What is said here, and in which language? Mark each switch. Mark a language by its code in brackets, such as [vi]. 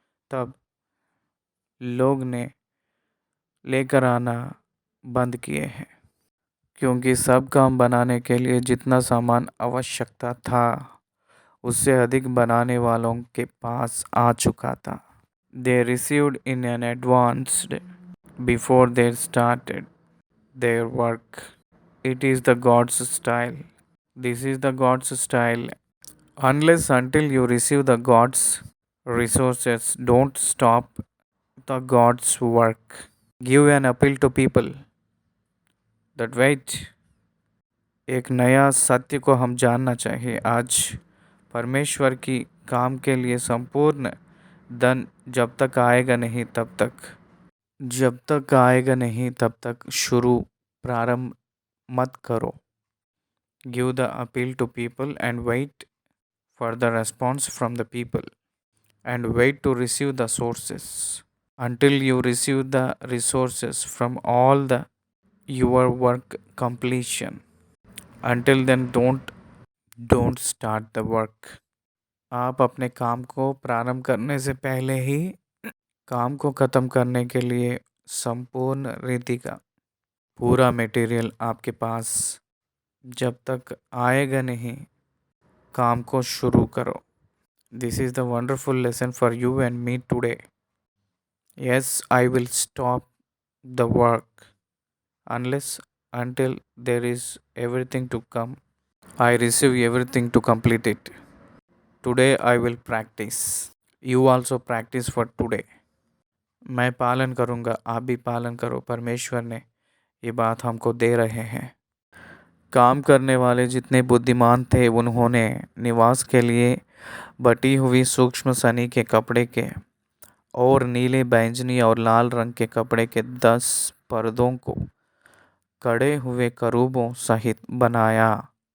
[hi] तब लोग ने लेकर आना बंद किए हैं, क्योंकि सब काम बनाने के लिए जितना सामान आवश्यकता था, उससे अधिक बनाने वालों के पास आ चुका था। [en] They received in an advanced before they started their work. It is the God's style. This is the God's style. Unless until you receive the God's resources, don't stop the God's work. Give an appeal to people that wait. [hi] एक नया सत्य को हम जानना चाहिए आज। परमेश्वर की काम के लिए संपूर्ण धन जब तक आएगा नहीं तब तक, जब तक आएगा नहीं तब तक शुरू प्रारंभ मत करो। [en] Give the appeal to people and wait for the response from the people and wait to receive the sources. until you receive the resources from all the your work completion. Until then don't start the work. [hi] आप अपने काम को प्रारंभ करने से पहले ही काम को ख़त्म करने के लिए संपूर्ण रीति का पूरा मटेरियल आपके पास जब तक आएगा नहीं, काम को शुरू करो। [en] This is the wonderful lesson for you and me today. Yes, I will stop the work unless until there is everything to come. I receive everything to complete it. Today I will practice. You also practice for today. [hi] मैं पालन करूँगा, आप भी पालन करो। परमेश्वर ने ये बात हमको दे रहे हैं। काम करने वाले जितने बुद्धिमान थे, उन्होंने निवास के लिए बटी हुई सूक्ष्म सनी के कपड़े के और नीले, बैंगनी और लाल रंग के कपड़े के 10 पर्दों को कड़े हुए करूबों सहित बनाया।